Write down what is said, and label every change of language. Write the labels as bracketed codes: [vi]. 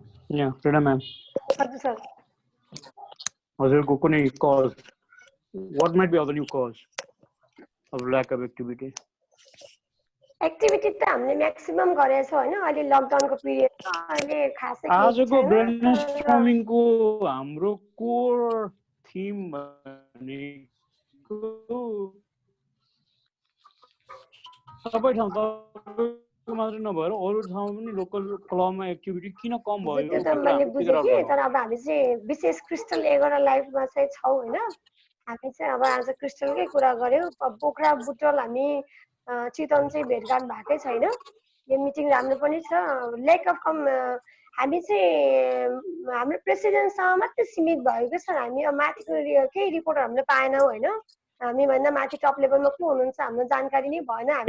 [en] Yeah, Reena ma'am. [ne] हजुर sir. हजुरको कुनै [en] cause, what might be other new cause of lack of activity? [ne] Activity त हामीले maximum गरेछ हैन. अहिले लकडाउनको पिरियडमा अहिले खासै आजको ब्रेनस्टर्मिङको हाम्रो कोर थीम भनेको सबै ठाउँ तपाईँको मात्र नभएर अरू ठाउँमा पनि लोकल क्लबमा एक्टिभिटी किन कम भयो त्यो त मैले बुझेँ कि तर अब हामी चाहिँ विशेष क्रिस्टल एगोरा लाइफमा चाहिँ छौँ हैन. हामी चाहिँ अब आज क्रिस्टलकै कुरा गर्यौँ. पोखरा बुटोल हामी चितवन चाहिँ भेटघाट भएकै छैन. यो मिटिङ राम्रो पनि छ. ल्याक अफ हामी चाहिँ हाम्रो प्रेसिडेन्टसँग मात्रै सीमित भयो कि सर. हामी अब माथिको केही रिपोर्ट हामीले पाएनौँ हैन. हामी भन्दा माथि टप लेभलमा को हुनुहुन्छ हाम्रो जानकारी नै भएन.